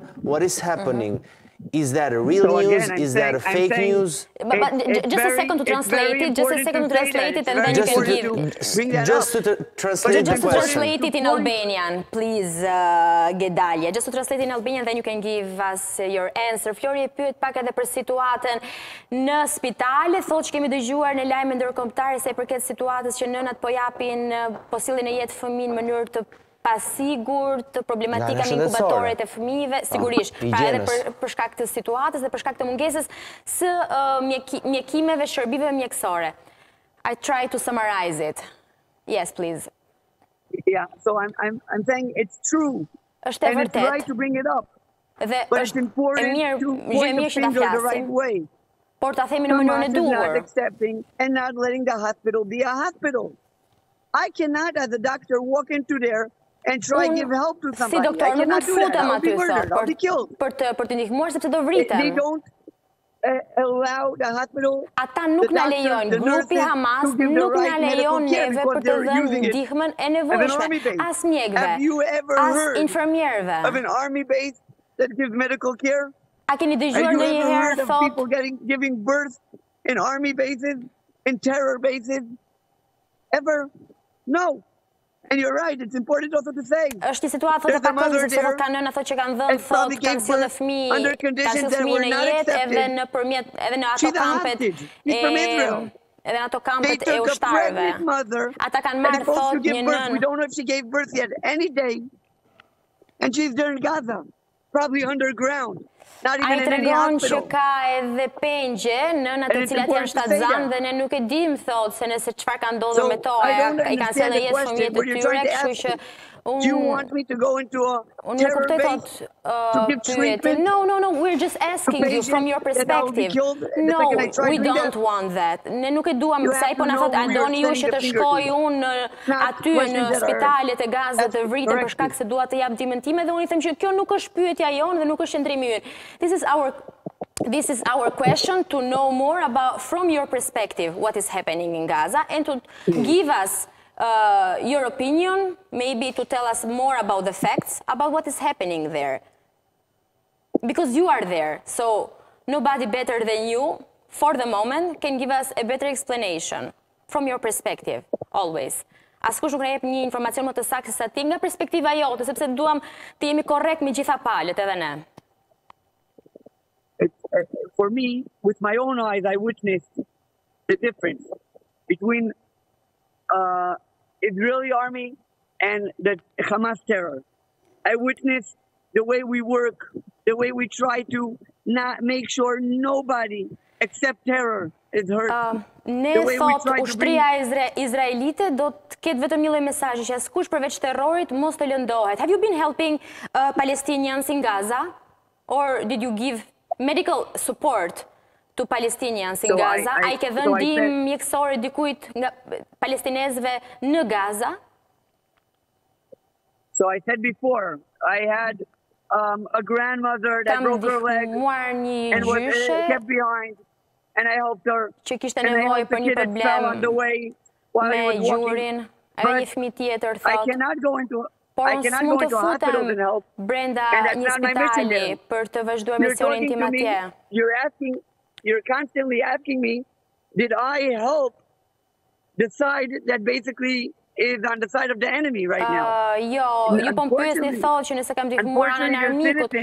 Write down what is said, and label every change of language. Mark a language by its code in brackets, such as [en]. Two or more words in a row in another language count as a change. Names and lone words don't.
[en] What is happening? Is that a real news? Is that a fake news? But just a second to translate it. Just a second to translate it, and then you can give. Just to translate the question. Just to translate it in Albanian, please, Gedalia. Just to translate it in Albanian, then you can give us your answer. [sq] Flori e pyet pak edhe për situatën në spitale. Thotë që kemi dëgjuar në lajme ndërkombëtare se përket situatës që nënat po japin, po sillin në jetë fëmijë në mënyrë të pasigur, të problematika me inkubatoret e fëmijëve, sigurisht, pra edhe për shkak të situatës dhe për shkak të mungesës së mjekimeve, shërbimeve mjekësore. [en] I try to summarize it. Yes, please. Yeah, so I'm saying it's true. [sq] Është e vërtet. [en] And it's right to bring it up. But it's important to point the finger the right way. [sq] Por ta themi në mënyrën e duhur. [en] Not accepting and not letting the hospital be a hospital. I cannot, as a doctor, walk into there and try to give help to somebody. [sq] Si doktor, nuk mund të futem aty sot për të ndihmuar sepse do vritem. [en] They don't allow the hospital. [sq] Ata nuk na lejojnë, grupi Hamas nuk na lejon neve për të dhënë ndihmën e nevojshme, as mjekëve, as infermierëve. [en] Of an army base that gives medical care. [sq] A keni dëgjuar ndonjëherë [en] thotë people giving birth in army bases, in terror bases? Ever? No. And you're right, it's important also to say. [sq] Është një situatë thotë pakon se ka nëna thotë që kanë dhënë thotë kanë sjellë fëmijë, kanë sjellë fëmijë në jetë edhe nëpërmjet edhe në ato kampet edhe në ato kampet e ushtarëve. Ata kanë marrë thotë një nënë. [en] We don't know if she gave birth yet any day. And she's there in Gaza, probably underground. [sq] A I tregon që ka edhe pengje, nënat të cilat janë shtatzanë dhe ne nuk e dim thotë se nëse çfarë ka ndodhur me to, i kanë sjellë në jetë fëmijët e tyre, kështu që [en] Do you want me to go into a terror base to give treatment? No, we're just asking you from your perspective. No, we don't want that. [sq] Ne nuk e duam, sa I po na thot, a doni ju që të shkoj unë aty në spitalet e Gazës të vritën për shkak se dua të jap ndihmën time, dhe unë I them që kjo nuk është pyetja jonë dhe nuk është qëndrimi ynë. [en] This is our question, to know more about, from your perspective, what is happening in Gaza, and to give us your opinion, maybe to tell us more about the facts, about what is happening there. Because you are there, so nobody better than you, for the moment, can give us a better explanation, from your perspective, always. [sq] Askush nuk na jep një informacion më të saktë se ti nga perspektiva jote, sepse duam të jemi korrekt me gjitha palët edhe ne. [en] For me, with my own eyes, I witnessed the difference between Israeli army and the Hamas terror. I witnessed the way we work, the way we try to not make sure nobody except terror is hurt. [sq] Ne thot, ushtria izraelite do të ketë vetëm një lloj mesazhi që askush përveç terrorit mos të lëndohet. [en] Have you been helping Palestinians in Gaza, or did you give medical support to Palestinians in Gaza? [sq] A I ke dhënë ndihmë mjekësore dikujt nga palestinezëve në Gaza? [en] So I said before, I had a grandmother that broke her leg and was kept behind, and I helped her. [sq] Që kishte nevojë për një problem me gjurin, edhe një fëmijë tjetër thot. [en] I cannot go into [sq] Por s'mund të futem brenda një spitali për të vazhduar misionin tim atje. [en] You're constantly asking me, did I help the side that basically is on the side of the enemy right now? [sq] Ju po më pyesni thotë që nëse kam ndihmuar anën e armikut.